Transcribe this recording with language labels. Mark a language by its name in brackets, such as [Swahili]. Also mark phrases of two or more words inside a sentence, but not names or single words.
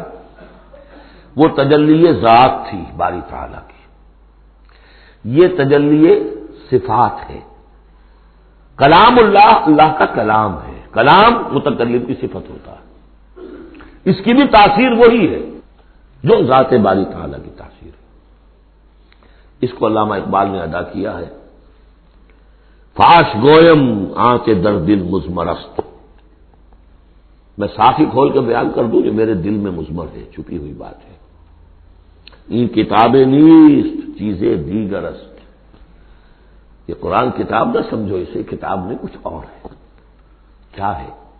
[Urdu] وہ تجلی ذات تھی باری تعالی کی، یہ تجلی صفات ہے۔ کلام اللہ، اللہ کا کلام ہے، کلام متکلم کی صفت ہوتا ہے، اس کی بھی تاثیر وہی ہے جو ذات باری تعالیٰ کی تاثیر ہے۔ اس کو علامہ اقبال نے ادا کیا ہے، [Persian] فاش گویم آنچ در دل مضمرست، [Urdu] میں صاف ہی کھول کے بیان کر دوں جو میرے دل میں مضمر ہے، چھپی ہوئی بات ہے۔ [Persian] این کتابیں نیست چیزیں دیگرست، [Urdu] یہ قرآن کتاب نہ سمجھو، اسے کتاب میں کچھ اور ہے۔ کیا ہے؟